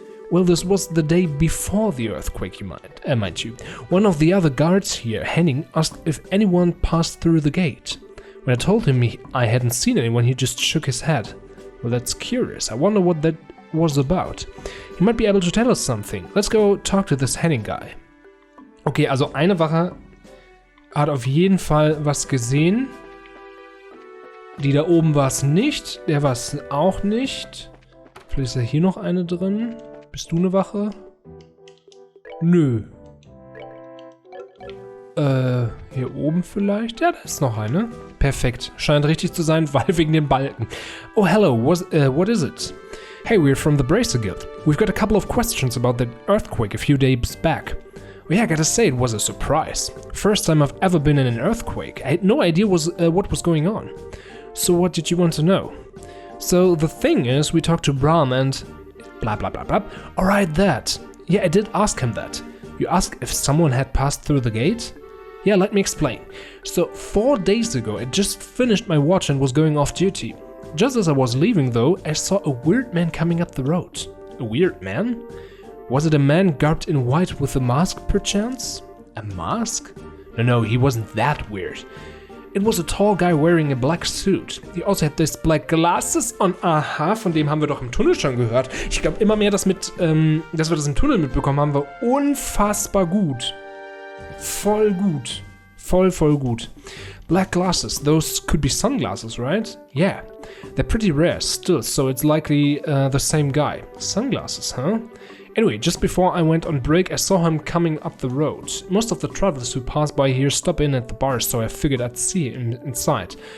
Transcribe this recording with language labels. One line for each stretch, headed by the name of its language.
English: Well, this was the day before the earthquake, mind you. One of the other guards here, Henning, asked if anyone passed through the gate. When I told him I hadn't seen anyone, he just shook his head. Well, that's curious. I wonder what that was about. He might be able to tell us something. Let's go talk to this Henning guy.
German: Okay, also eine Wache hat auf jeden Fall was gesehen. Die da oben war es nicht. Der war es auch nicht. Vielleicht ist ja hier noch eine drin. Bist du eine Wache? Nö. Hier oben vielleicht? Ja, da ist noch eine. Perfekt. Scheint richtig zu sein, weil wegen den Balken.
English: Oh, hello. What is it? Hey, we're from the Bracer Guild. We've got a couple of questions about that earthquake a few days back. Well, yeah, I gotta say, it was a surprise. First time I've ever been in an earthquake. I had no idea what was going on. So what did you want to know? So the thing is, we talked to Bram and... blah blah blah blah. Alright, that. Yeah, I did ask him that. You asked if someone had passed through the gate? Yeah, let me explain. So 4 days ago, I just finished my watch and was going off duty. Just as I was leaving though, I saw a weird man coming up the road. A weird man? Was it a man garbed in white with a mask perchance? A mask? No, he wasn't that weird. It was a tall guy wearing a black suit. He also had these black glasses on.
German: Aha, von dem haben wir doch im Tunnel schon gehört. Ich glaube immer mehr, dass wir das im Tunnel mitbekommen haben, war unfassbar gut. Voll gut. Voll gut.
English: Black glasses, those could be sunglasses, right? Yeah. They're pretty rare still, so it's likely the same guy. Sunglasses, huh? Anyway, just before I went on break, I saw him coming up the road. Most of the travelers who pass by here stop in at the bars, so I figured I'd see him inside.